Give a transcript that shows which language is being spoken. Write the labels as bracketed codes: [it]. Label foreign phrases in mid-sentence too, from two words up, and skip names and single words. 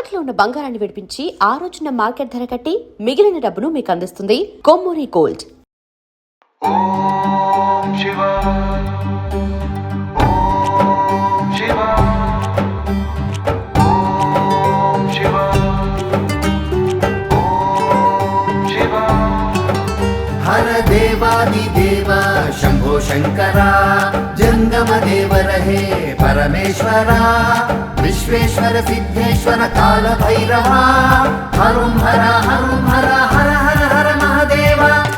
[te] తాకట్లో ఉన్న బంగారాన్ని విడిపించి ఆ రోజున మార్కెట్ ధర కట్టి మిగిలిన డబ్బును మీకు అందిస్తుంది కొమ్మూరి గోల్డ్. [sa] हर देवादिदेवा शंभो शंकरा, जंगम देव रहे परमेश्वरा, विश्वेश्वर सिद्धेश्वर काल भैरवा, हरुं हरा हर हर हर महादेवा.